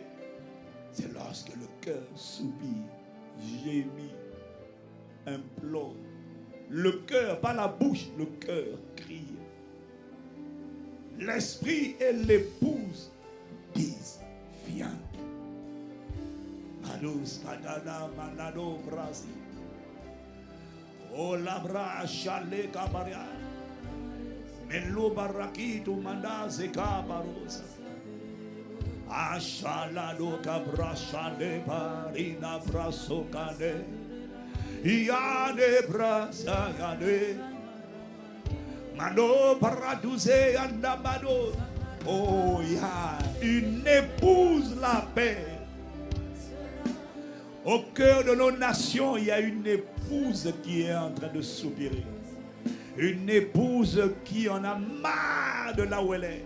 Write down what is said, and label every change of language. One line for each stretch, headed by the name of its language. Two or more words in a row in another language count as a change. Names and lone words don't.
French: C'est lorsque le cœur soupire, gémit, implore. Le cœur, pas la bouche, le cœur crie. L'esprit et l'épouse disent, viens. Malus, kadana, manado, brasi. Oh, labra, chale, kabaria. Melo, baraki, tu mandas, et kabarosa. Ashalado kabrashane parina brasokane Yane brasayane Mano paradouze andamado. Oh, il y a une épouse la paix. Au cœur de nos nations, il y a une épouse qui est en train de soupirer. Une épouse qui en a marre de là où elle est.